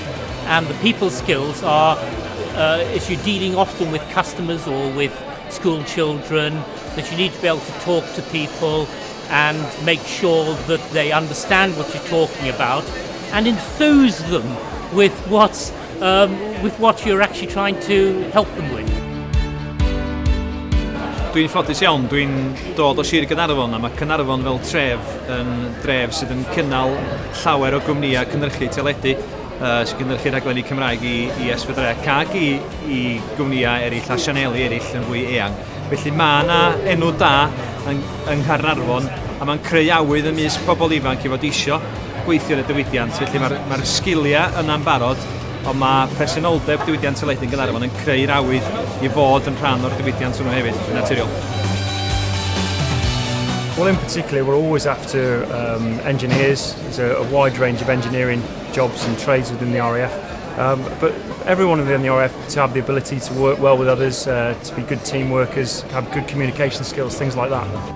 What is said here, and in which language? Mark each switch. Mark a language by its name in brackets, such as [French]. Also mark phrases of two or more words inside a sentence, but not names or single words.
[English] And the people skills are if you're dealing often with customers or with school children, that you need to be able to talk to people and make sure that they understand what you're talking about and enthuse them with what you're actually trying to help them with. [Welsh] Dwi'n ffodus iawn, dwi'n dod o Sir Gaernarfon a mae Caernarfon fel tref yn dref sydd yn cynnal llawer o gwmnïau cynhyrchu teledu sy'n cynhyrchu rhaglenni Cymraeg i S4C ac i gwmnïau eraill a sianeli eraill yn fwy eang. Felly mae yna enw da yng Nghaernarfon a mae'n creu awydd ymysg pobl ifanc i fod isio gweithio yn y diwydiant. Felly mae'r sgiliau yna'n barod, ond mae presenoldeb diwydiant teledu yn Gaernarfon yn creu'r awydd i fod yn rhan o'r diwydiant hwnnw hefyd, yn naturiol. [English] Well, in particular, we're always after engineers. There's a wide range of engineering jobs and trades within the RAF. But everyone within the RAF to have the ability to work well with others, to be good team workers, have good communication skills, things like that.